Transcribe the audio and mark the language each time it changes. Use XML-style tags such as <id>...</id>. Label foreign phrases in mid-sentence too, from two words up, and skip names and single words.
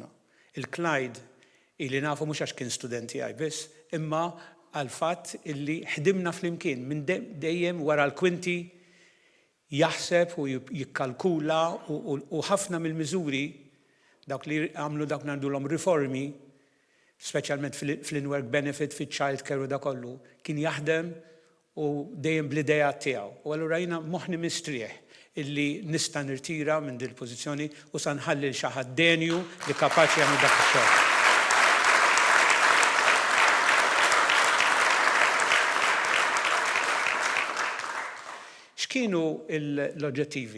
<mt>Il-Clyde illi nafu mhux għax kien studenti għaj biss, imma għal fatt illi ħdimna flimkien minn dejjem wara l-kwinti jaħseb u jikkalkula u ħafna mill-miżuri dawk li għamlu dawk nagħmluhom riformi, speċjalment fl-</mt> <en>in-work benefit,</en> <mt>fit-</mt> <en>child care</en> <mt>u da kollu, kien jaħdem u dejjem bl-idea tiegħu. U allura jiena moħħni mistrieħ illi nista' nirtira minn din il-pożizzjoni u sa nħalli xi ħadd denju li kapaċi jagħmel dak ix-xogħol. X'kienu l-oġġettivi?</mt>